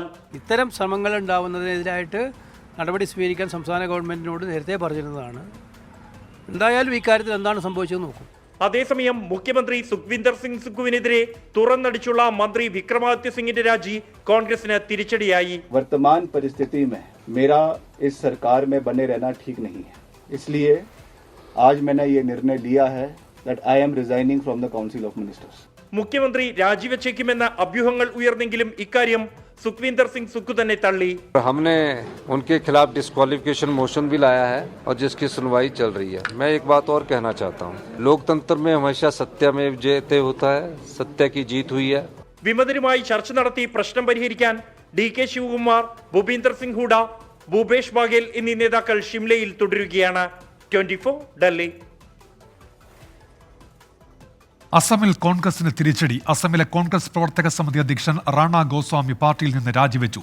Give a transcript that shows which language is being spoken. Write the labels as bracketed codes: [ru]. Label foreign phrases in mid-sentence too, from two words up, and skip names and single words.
[ml] ഇത്തരം ശ്രമങ്ങൾ ഉണ്ടാവുന്നതിനെതിരായിട്ട് നടപടി സ്വീകരിക്കാൻ സംസ്ഥാന ഗവൺമെന്റിനോട് നേരത്തെ പറഞ്ഞിരുന്നതാണ്. എന്തായാലും ഇക്കാര്യത്തിൽ എന്താണ് സംഭവിച്ചത് നോക്കും. അതേസമയം മുഖ്യമന്ത്രി സുഖ്വിന്ദർ സിംഗ് സുഖുവിനെതിരെ തുറന്നടിച്ചുള്ള മന്ത്രി വിക്രമാദിത്യ സിംഗിന്റെ രാജി കോൺഗ്രസിന് തിരിച്ചടിയായി. [hi] वर्तमान परिस्थिति में मेरा इस सरकार में बने रहना ठीक नहीं है, इसलिए आज मैंने ये निर्णय लिया है [en] that I am resigning from the Council of Ministers. [ml] മുഖ്യമന്ത്രി രാജിവെച്ചേക്കുമെന്ന അഭ്യൂഹങ്ങൾ ഉയർന്നെങ്കിലും ഇക്കാര്യം [hi] सुखविंदर सिंह सुक्खू ने तल्ली. हमने उनके खिलाफ [en] disqualification motion [hi] भी लाया है और जिसकी सुनवाई चल रही है. मैं एक बात और कहना चाहता हूँ, लोकतंत्र में हमेशा सत्यमेव जयते होता है, सत्य की जीत हुई है. [ml] വിമതരുമായി ചർച്ച നടത്തി പ്രശ്നം പരിഹരിക്കാൻ DK ശിവകുമാർ, ഭൂപീന്ദർ സിംഗ് ഹൂഡ, ഭൂപേഷ് ബാഗേൽ എന്നീ നേതാക്കൾ ഷിംലയിൽ തുടരുകയാണ്. 24 ഡൽഹി. അസമിൽ കോൺഗ്രസിന് തിരിച്ചടി. അസമിലെ കോൺഗ്രസ് പ്രവർത്തക സമിതി അധ്യക്ഷൻ റാണ ഗോസ്വാമി പാർട്ടിയിൽ നിന്ന് രാജിവെച്ചു.